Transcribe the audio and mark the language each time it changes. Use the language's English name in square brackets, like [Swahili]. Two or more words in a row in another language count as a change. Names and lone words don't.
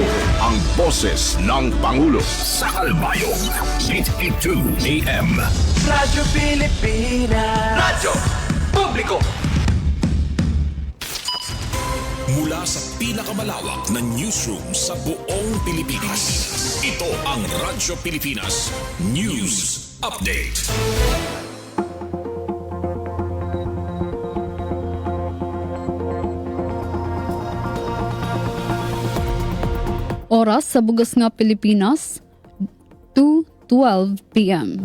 [Filipino] Ang boses ng Pangulo. Sa Calbayog, 882 AM. Radyo Pilipinas. Radyo Publiko. Mula sa pinakamalawak na newsroom sa buong Pilipinas. Ito ang Radyo Pilipinas News Update. [Waray] Oras sa bugas nga Pilipinas, 2:12 p.m.